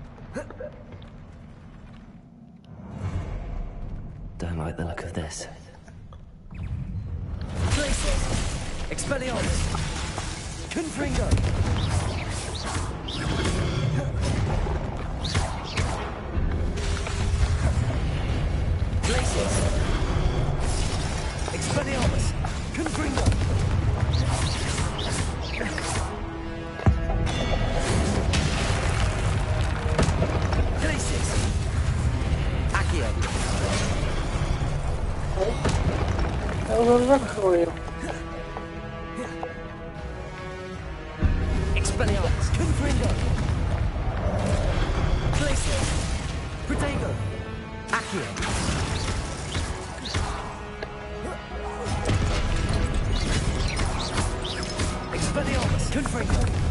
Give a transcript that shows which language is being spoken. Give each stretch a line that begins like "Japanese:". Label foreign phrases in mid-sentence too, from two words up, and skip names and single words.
English: Don't like the look of this.
Latin: Expelliarmus! Confringo! Glacius! Expelliarmus! Confringo! Glacius! Accio!
Dutch: Hij wil hem weggooien.
Latin: Expelliarmus! Confringo! Glacius! Protego! Accio! Expelliarmus! Confringo!